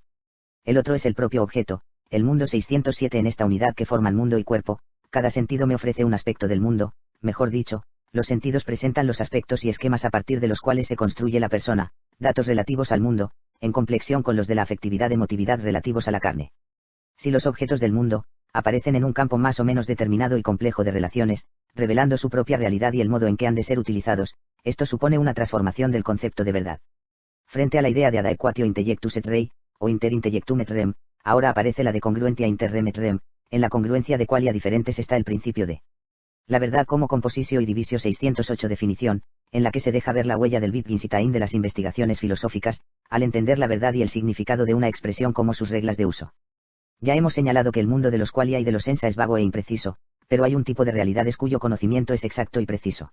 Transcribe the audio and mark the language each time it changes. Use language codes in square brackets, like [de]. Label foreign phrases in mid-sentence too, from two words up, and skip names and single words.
[es] El otro es el propio objeto, el mundo 607. En esta unidad que forman mundo y cuerpo, cada sentido me ofrece un aspecto del mundo, mejor dicho, los sentidos presentan los aspectos y esquemas a partir de los cuales se construye la persona, datos relativos al mundo, en complexión con los de la afectividad-emotividad relativos a la carne. Si los objetos del mundo aparecen en un campo más o menos determinado y complejo de relaciones, revelando su propia realidad y el modo en que han de ser utilizados, esto supone una transformación del concepto de verdad. Frente a la idea de [la] ad aequatio intellectus et rei, [es] o [la] inter intellectum et rem, [es] ahora aparece la de [la] congruentia inter rem et rem. [es] En la congruencia de qualia diferentes está el principio de la verdad como compositio y divisio 608. Definición, en la que se deja ver la huella del Wittgenstein de las investigaciones filosóficas, al entender la verdad y el significado de una expresión como sus reglas de uso. Ya hemos señalado que el mundo de los qualia y de los sensa es vago e impreciso, pero hay un tipo de realidades cuyo conocimiento es exacto y preciso.